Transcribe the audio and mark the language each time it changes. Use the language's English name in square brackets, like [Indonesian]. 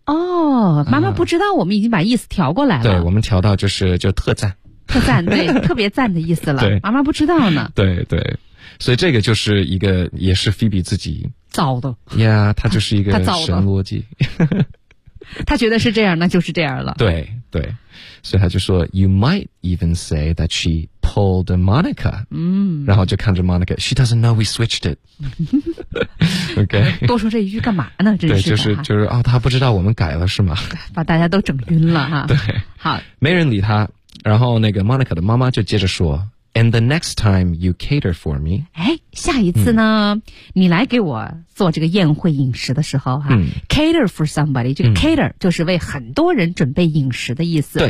[Chinese] 哦，妈妈不知道我们已经把意思调过来了、对，我们调到就特赞特赞，对，特别赞的意思了。对，妈妈不知道呢。对对，所以这个就是一个也是 Phoebe 自己造的呀、yeah， 他就是一个神逻辑，他觉得是这样那就是这样了。对对，所以他就说 [English] You might even say that she pulled Monica。嗯， [Chinese] 然后就看着 [English] Monica She doesn't know we switched it。 OK， [Chinese] 多说这一句干嘛呢，真是的。对，就是啊、哦，他不知道我们改了是吗，把大家都整晕了哈。对，好，没人理他。然后那个 Monica 的妈妈就接着说 [English] And the next time you cater for me， [Chinese] 哎，下一次呢、你来给我做这个宴会饮食的时候哈、 [English] cater for somebody， [Chinese] 这个 cater 就是为很多人准备饮食的意思。